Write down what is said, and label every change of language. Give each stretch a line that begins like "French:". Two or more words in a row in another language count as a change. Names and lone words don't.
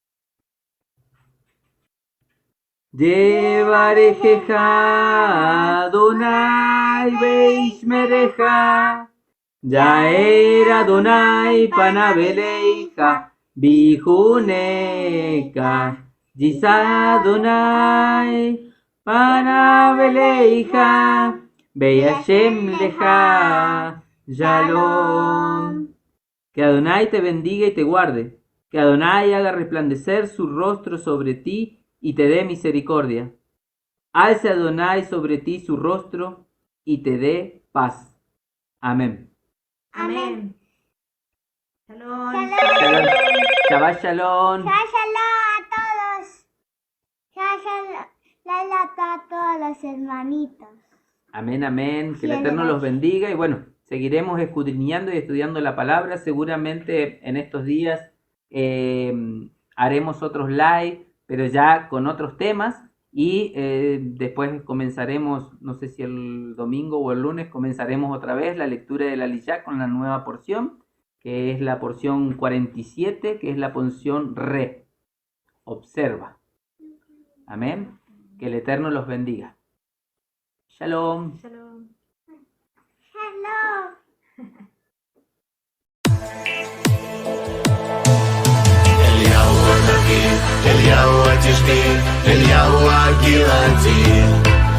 Hebrew: יברכך אדני וישמרך יאר אדני פניו אליך ויחנך, ישא אדני פניו אליך וישם לך שלום.
Spanish: Que Adonai te bendiga y te guarde, que Adonai haga resplandecer su rostro sobre ti y te dé misericordia. Alce Adonai sobre ti su rostro y te dé paz. Amén. Amén. Shalom.
Hebrew: שלום שבת שלום. שבת שלום
Spanish: a todos.
Hebrew: שבת שלום
Spanish: a todos los hermanitos. Amén, amén. Que el Eterno los bendiga. Y bueno, seguiremos escudriñando y estudiando la palabra. Seguramente en estos días haremos otros live, pero ya con otros temas. Y después comenzaremos, no sé si el domingo o el lunes, comenzaremos otra vez la lectura de la Aliyá con la nueva porción, que es la porción 47, que es la porción Re. Observa. Amén. Que el Eterno los bendiga. Shalom. Shalom. Shalom. אליהו הנביא, אליהו התשבי, אליהו הגילתי.